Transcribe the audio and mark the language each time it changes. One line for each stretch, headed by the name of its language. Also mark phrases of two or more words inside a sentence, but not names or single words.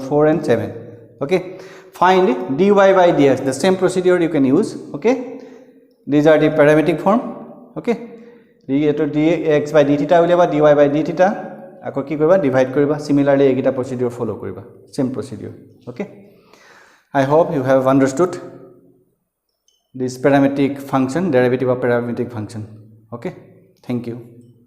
English: 4 and 7 okay find dy by dx the same procedure you can use okay these are the parametric form okay to dx by d theta উলিয়াবা dy by d theta
Assamese: আকৌ কি কৰিবা ডিভাইড কৰিবা
English: similarly এগিটা procedure follow কৰিবা same procedure okay I hope you have understood this parametric function derivative of parametric function okay thank you